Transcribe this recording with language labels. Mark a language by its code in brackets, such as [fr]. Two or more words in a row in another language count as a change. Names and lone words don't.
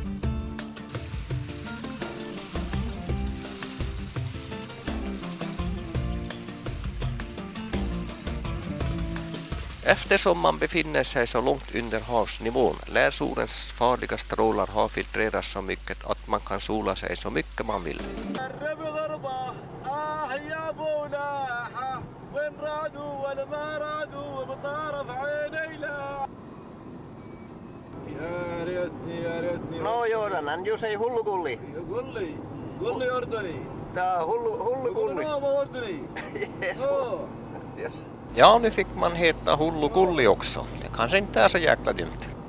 [sv] Eftersom man befinner sig så långt under havsnivån lär solens farliga strålar ha filtrerats så mycket att man kan sola sig så mycket man vill. [en] No Jordan, and you say hullu gulli. Gulli ordoni. [fi] Tää hullu gulli. [en] Yes. [sv] Ja, nu fick man heta Hullu Gulli också. Det kanske inte är så jäkla dumt.